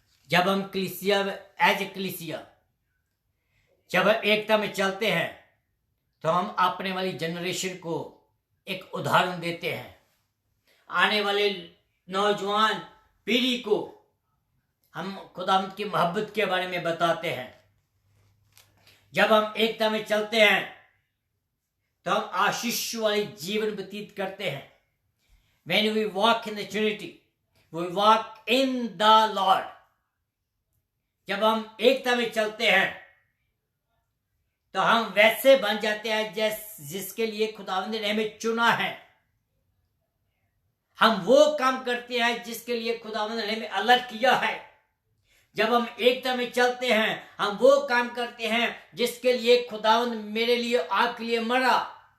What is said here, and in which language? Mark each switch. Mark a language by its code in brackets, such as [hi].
[hi] जब हम कलीसिया एज ए कलीसिया जब हम एकता में चलते हैं तो हम अपने वाली जनरेशन को एक उदाहरण देते हैं। आने वाले नौजवान पीढ़ी को हम खुदावंद की मोहब्बत के बारे में बताते हैं। जब हम एकता में चलते हैं तो हम आशीष वाली जीवन व्यतीत करते हैं। [en] When we walk in the Trinity, we walk in the Lord. [hi] जब हम एकता में चलते हैं तो हम वैसे बन जाते हैं जिसके लिए खुदावंद ने हमें चुना है। हम वो काम करते हैं जिसके लिए खुदावंद ने हमें अलग किया है। जब हम एकता में चलते हैं हम वो काम करते हैं जिसके लिए खुदावंद मेरे लिए आपके लिए मरा।